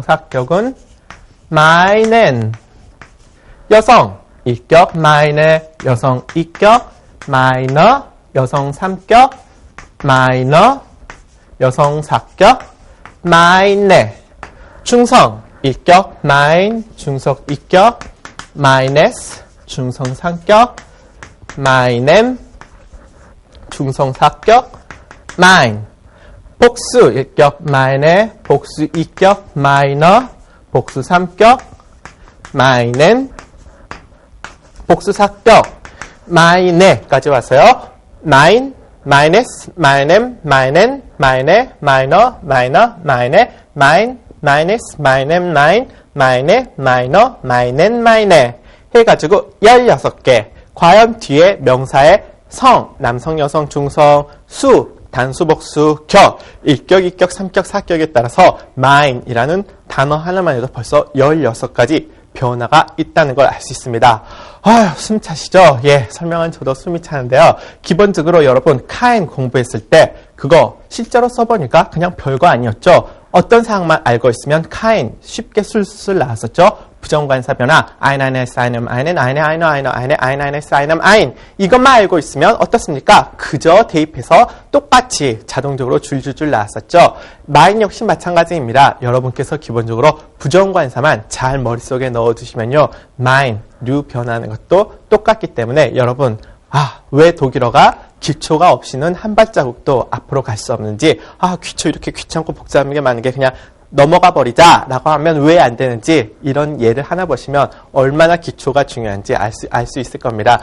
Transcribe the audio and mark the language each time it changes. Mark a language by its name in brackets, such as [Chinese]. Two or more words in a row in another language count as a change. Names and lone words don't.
[Korean] 사격은 minen, 여성 이격 mine, 여성 이격 minor, 여성 삼격 minor, 여성 사격 mine, 중성 이격 mine, 중성 이격 minus, 중성 상격 minem, 중성 사격 mine, 복수 1격 meine, 복수 2격 meiner, 복수 3격 meinen, 복수 4격 meine까지 왔어요. [German] mein, meines, meinem, meinen, meine, meiner, meiner, meine, mein, meines, meinem, mein, meine, meiner, meinen, meine [Korean] 해가지고 16개. 과연 뒤에 명사의 성, 남성, 여성, 중성, 수, 단수, 복수, 격, 1격, 2격, 3격, 4격에 따라서 mine이라는 단어 하나만 해도 벌써 16가지 변화가 있다는 걸 알 수 있습니다. 아휴, 숨 차시죠? 예, 설명한 저도 숨이 차는데요. 기본적으로 여러분, kind 공부했을 때 그거 실제로 써보니까 그냥 별거 아니었죠? 어떤 사항만 알고 있으면 kind 쉽게 술술 나왔었죠? 부정관사 변화, [German] ein, eines, einem, einen, eine, einer, einer, eine, ein, eines, einem, ein. [Korean] 이것만 알고 있으면 어떻습니까? 그저 대입해서 똑같이 자동적으로 줄줄줄 나왔었죠. mine 역시 마찬가지입니다. 여러분께서 기본적으로 부정관사만 잘 머릿속에 넣어두시면요. mine, 류 변하는 것도 똑같기 때문에 여러분, 왜 독일어가 기초가 없이는 한 발자국도 앞으로 갈 수 없는지, 기초 이렇게 귀찮고 복잡한 게 많은 게 그냥 넘어가 버리자 라고 하면 왜 안 되는지 이런 예를 하나 보시면 얼마나 기초가 중요한지 알 수 있을 겁니다.